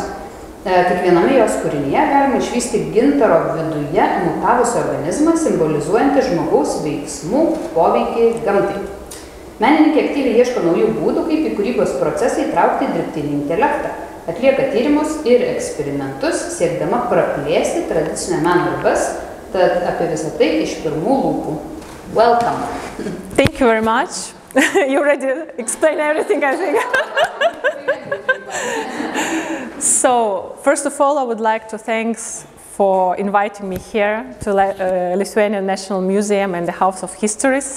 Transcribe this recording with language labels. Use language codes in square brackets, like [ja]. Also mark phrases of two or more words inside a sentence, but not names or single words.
[lt] Kiekviename jos kūrinyje galima išvysti gintaro viduje mutavusį organizmą, simbolizuojantį žmogaus veiksmų poveikį gamtai. Menininkė aktyviai ieško naujų būdų, kaip į kūrybos procesą įtraukti dirbtinį intelektą, atlieka tyrimus ir eksperimentus, siekdama praplėsti tradicinio meno ribas, tad apie visą tai iš pirmų lūpų. [en] Welcome! Thank you very much. You already explained everything, I think. So, first of all, I would like to thank for inviting me here to Lithuanian National Museum and the House of Histories.